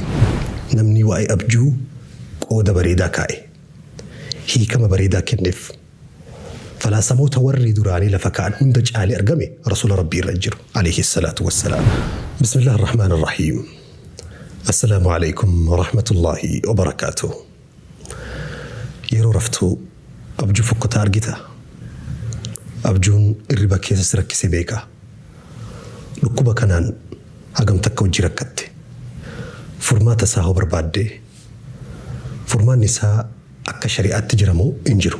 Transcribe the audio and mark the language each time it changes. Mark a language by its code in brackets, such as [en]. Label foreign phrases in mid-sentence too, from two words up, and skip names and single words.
[om] Namni waa'ee abjuu qooda bareedaa kaa'e. Hiikama bareedaa kenneef. Falaasamoota warri duraanii lafa kaa'an hunda caalee argame Rasuul Rabbii irra jiru [ar] عليه الصلاة والسلام. بسم الله الرحمن الرحيم. السلام عليكم ورحمة الله وبركاته. [om] Yeroo raftuu abjuu fokkotaa argita. Abjuun irriba keessa si rakkisee beeka. Dhukkuba kanaan hagam takka hojii rakkatte. Furmaata isaa hoo barbaadde. Furmaanni isaa akka shari'aatti jiramoo hin jiru.